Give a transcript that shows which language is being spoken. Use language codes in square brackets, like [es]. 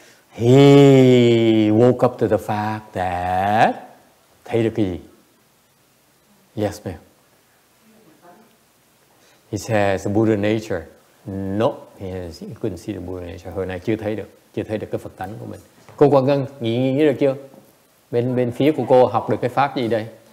[en] He woke up to the fact that [vi] thấy được cái gì? [en] Yes, ma'am. He says the Buddha nature. No, he couldn't see the Buddha nature. [vi] Hồi nay chưa thấy được cái Phật tánh của mình. Cô Quang Ngân nghĩ được chưa? Bên phía của cô học được cái pháp gì đây?